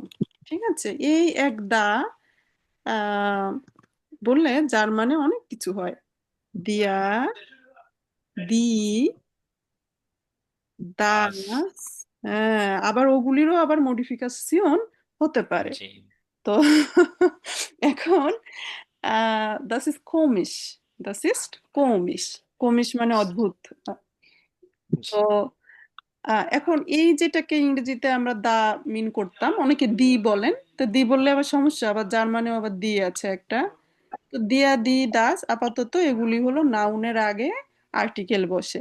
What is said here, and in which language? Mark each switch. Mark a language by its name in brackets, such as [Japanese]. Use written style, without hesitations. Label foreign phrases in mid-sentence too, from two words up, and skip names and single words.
[Bangla] ঠিক আছে, এই এক দা বললে যার মানে অনেক কিছু হয়। [German] der, die, das, [Bangla] হ্যাঁ, আবার ওগুলিরও আবার মডিফিকেশন হতে পারে। জি তো এখন [German] das ist komisch, das ist komisch, [Bangla] komisch মানে অদ্ভুত। জি তো এখন এই যেটাকে ইংরেজিতে আমরা দা মিন করতাম, অনেকে দি বলেন, তো দি বললে আবার সমস্যা, আবার জার্মানেও আবার দি আছে একটা। তো [German] der, die, das [Bangla] আপাতত এগুলি হলো নাউনের আগে আর্টিকেল বসে।